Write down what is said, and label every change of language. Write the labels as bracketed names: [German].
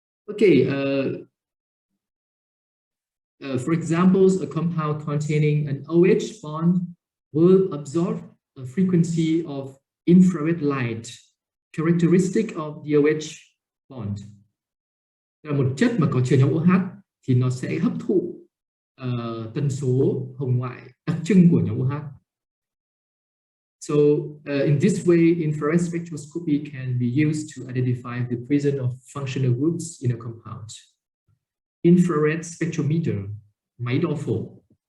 [English] Okay. For example, a compound containing an OH bond will absorb a frequency of infrared light characteristic of the OH bond. [Vietnamese] Một chất mà có chứa nhóm OH thì nó sẽ hấp thụ tần số hồng ngoại đặc trưng của nhóm OH. [English] So in this way, infrared spectroscopy can be used to identify the presence of functional groups in a compound. [Vietnamese] Infrared spectrometer, máy đo phổ.